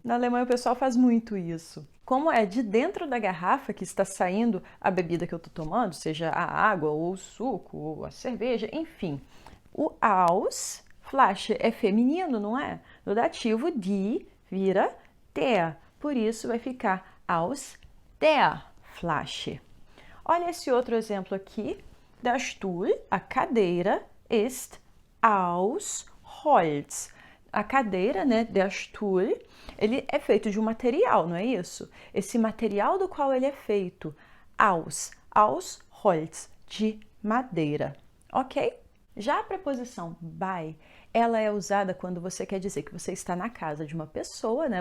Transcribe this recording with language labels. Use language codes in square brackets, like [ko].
[pt] Na Alemanha o pessoal faz muito isso. Como é de dentro da garrafa que está saindo a bebida que eu estou tomando, seja a água, ou o suco, ou a cerveja, enfim. O aus, Flasche é feminino, não é? No dativo die vira der. Por isso vai ficar [de] aus der Flasche. [pt] Olha esse outro exemplo aqui. [de] Der Stuhl, [pt] a cadeira, [de] ist aus Holz. [pt] A cadeira, né, der Stuhl, ele é feito de um material, não é isso? Esse material do qual ele é feito, [de] aus Holz, [pt] de madeira, ok? Já a preposição bei, ela é usada quando você quer dizer que você está na casa de uma pessoa, né?